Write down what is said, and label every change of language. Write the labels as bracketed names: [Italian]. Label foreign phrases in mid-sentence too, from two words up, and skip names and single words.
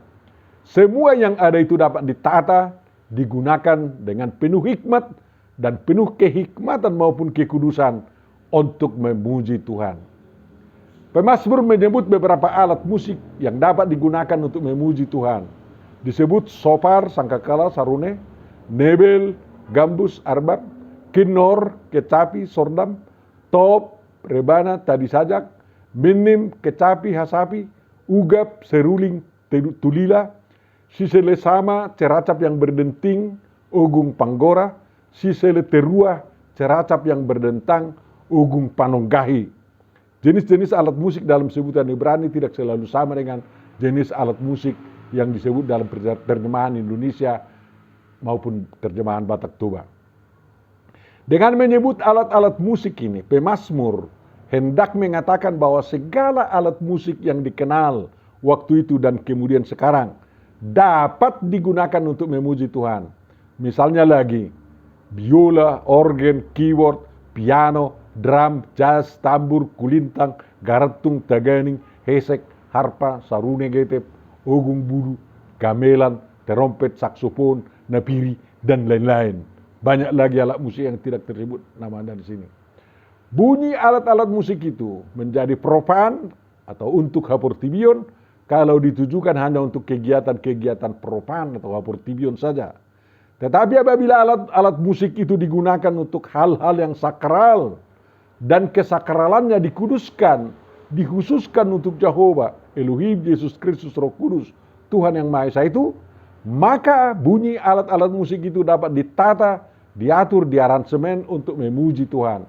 [Indonesian] Semua yang ada itu dapat ditata, digunakan dengan penuh hikmat dan penuh kehikmatan maupun kekudusan untuk memuji Tuhan. Pemazmur menyebut beberapa alat musik yang dapat digunakan untuk memuji Tuhan. Disebut sopar, sangkakala, sarune, nebel, gambus, arbab, kinor, kecapi, sordam, top, rebana, tadi sajak, minim, kecapi, hasapi, ugap, seruling, tulila, sisele sama, ceracap yang berdenting, ugung panggora, sisele terua, ceracap yang berdentang, ugung panonggahi. Jenis-jenis alat musik dalam sebutan Ibrani tidak selalu sama dengan jenis alat musik yang disebut dalam terjemahan Indonesia maupun terjemahan Batak Toba. Dengan menyebut alat-alat musik ini, pemazmur hendak mengatakan bahwa segala alat musik yang dikenal waktu itu dan kemudian sekarang dapat digunakan untuk memuji Tuhan. Misalnya lagi, biola, organ, keyboard, piano, drum, jazz, tambur, kulintang, garatung, taganing, hesek, harpa, sarune getep, ogung budu, gamelan, terompet, saksofon, napiri, dan lain-lain. Banyak lagi alat musik yang tidak tersebut namanya di sini. Bunyi alat-alat musik itu menjadi profan atau untuk haportibion kalau ditujukan hanya untuk kegiatan-kegiatan profan atau haportibion saja. Tetapi apabila alat-alat musik itu digunakan untuk hal-hal yang sakral dan kesakralannya dikuduskan, dikhususkan untuk Jehovah, Elohim, Yesus Kristus, Roh Kudus, Tuhan yang Maha Esa itu, maka bunyi alat-alat musik itu dapat ditata, diatur, diaransemen untuk memuji Tuhan.